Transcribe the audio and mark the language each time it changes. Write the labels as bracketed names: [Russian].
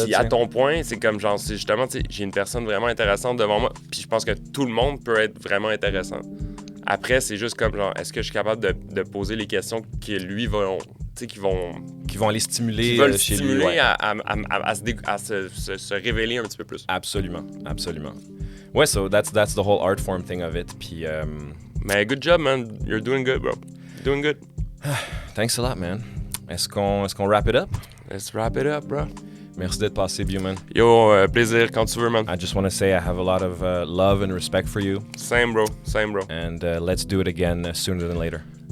[French] Puis à ton point, c'est comme genre, c'est justement, tu sais, j'ai une personne vraiment intéressante devant moi, puis je pense que tout le monde peut être vraiment intéressant. Après, c'est juste comme genre, est-ce que je suis capable de poser les questions qui lui vont, tu sais, qui vont aller stimuler qui veulent chez stimuler lui. Ouais. à se révéler un petit peu plus. Absolument, absolument. [English] Ouais, so that's the whole art form thing of it. [French] Puis, [English] Mais good job, man. You're doing good, bro. Doing good. thanks a lot, man. [French] Est-ce qu'on [English] wrap it up? Let's wrap it up, bro. [French] Merci d'être passé, Buman. Yo, plaisir quand tu veux, man. [English] I just want to say I have a lot of love and respect for you. Same, bro. Same, bro. And let's do it again sooner than later.